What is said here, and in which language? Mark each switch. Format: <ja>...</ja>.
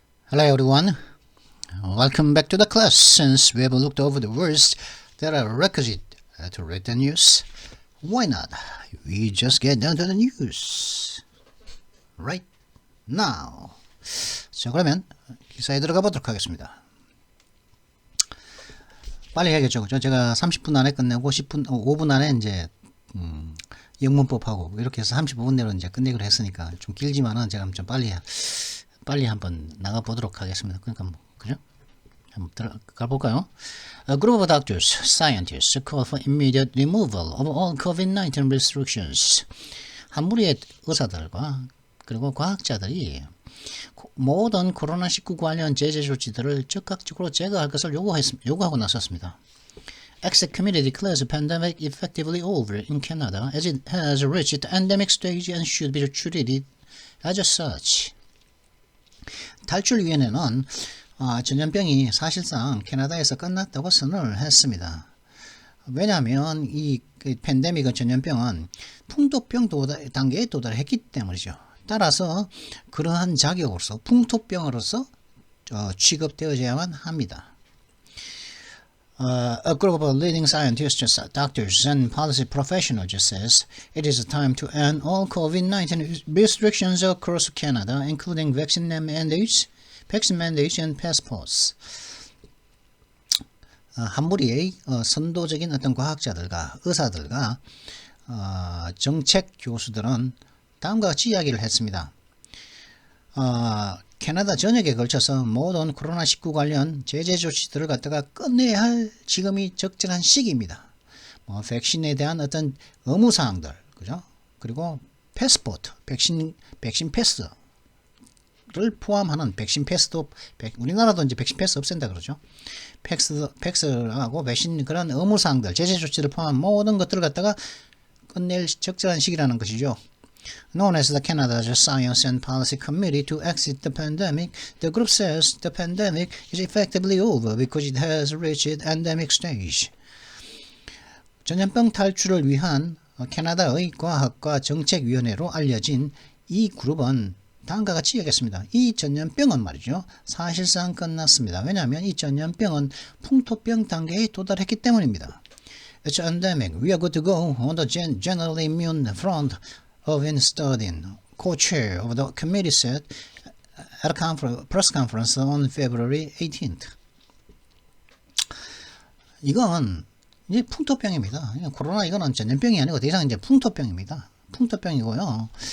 <en>Hello everyone, welcome back to the class. Since we have looked over the words that are requisite to read the news, why not? We just get down to the news right now.</en> <ko>자, 그러면 기사에 들어가 보도록 하겠습니다. 빨리 해야겠죠, 그죠? 제가 30분 안에 끝내고 5분 안에 이제 영문법하고 이렇게 해서 35분 내로 이제 끝내기로 했으니까 좀 길지만은 제가 좀 빨리 한번 나가 보도록 하겠습니다. 그러니까 뭐, 그죠? 한번 들어가 볼까요?</ko> <en>A group of doctors, scientists call for immediate removal of all COVID-19 restrictions.</en> <ko>한 무리의 의사들과 그리고 과학자들이 모든 코로나19 관련 제재 조치들을 즉각적으로 제거할 것을 요구하고 나섰습니다.</ko> <en>Expert committee declares the pandemic effectively over in Canada as it has reached the endemic stage and should be treated as such.</en> <ko>탈출위원회는 전염병이 사실상 캐나다에서 끝났다고 선언을 했습니다. 왜냐하면 이 팬데믹 전염병은 풍토병 단계에 도달했기 때문이죠. 따라서 그러한 자격으로서 풍토병으로서 취급되어야만 합니다.</ko> <en>A group of leading scientists, doctors, and policy professionals says it is time to end all COVID-19 restrictions across Canada, including vaccine mandates, and passports.</en> <ko>한 무리의 선도적인 어떤 과학자들과 의사들과 정책 교수들은 다음과 같이 이야기를 했습니다. 캐나다 전역에 걸쳐서 모든 코로나19 관련 제재 조치들을 갖다가 끝내야 할 지금이 적절한 시기입니다. 뭐 백신에 대한 어떤 의무사항들, 그죠? 그리고 패스포트, 백신 패스를 포함하는 백신 패스도, 우리나라도 이제 백신 패스 없앤다 그러죠. 패스하고 백신 그런 의무사항들, 제재 조치를 포함한 모든 것들을 갖다가 끝낼 적절한 시기라는 것이죠.</ko> <en>Known as the Canada Science and Policy Committee to exit the pandemic, the group says the pandemic is effectively over because it has reached endemic stage.</en> <ko>전염병 탈출을 위한 캐나다의 과학과 정책위원회로 알려진 이 그룹은 다음과 같이 얘기했습니다. 이 전염병은 말이죠, 사실상 끝났습니다. 왜냐하면 이 전염병은 풍토병 단계에 도달했기 때문입니다.</ko> <en>It's endemic. We are good to go on the general immune front. Irvin Sturdin, co-chair of the committee, said at a press conference on February 18th.</en> <ko>이건 이제 풍토병입니다. 코로나 이거는 전염병이 아니고 더 이상 이제 풍토병입니다. 풍토병이고요.</ko>